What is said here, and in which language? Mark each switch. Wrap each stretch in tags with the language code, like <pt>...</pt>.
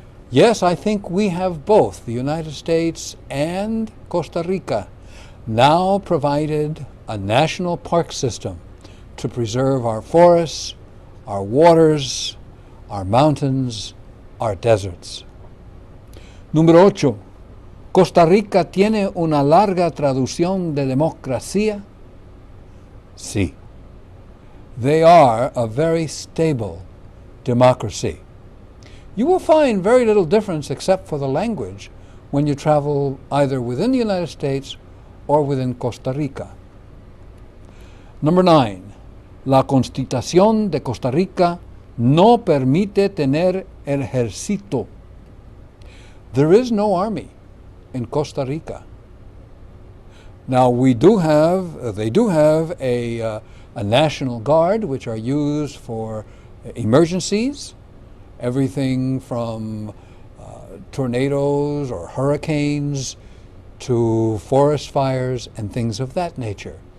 <en>Yes, I think we have both, the United States and Costa Rica, now provided a national park system to preserve our forests, our waters, our mountains, our deserts.</en> <es>Número 8. ¿Costa Rica tiene una larga tradición de democracia? Sí.</es> <en>They are a very stable democracy. You will find very little difference except for the language when you travel either within the United States or within Costa Rica. Number 9.</en> <es>La Constitución de Costa Rica no permite tener ejército.</es> <en>There is no army in Costa Rica. Now they do have a National Guard, which are used for emergencies, everything from tornadoes or hurricanes to forest fires and things of that nature.</en>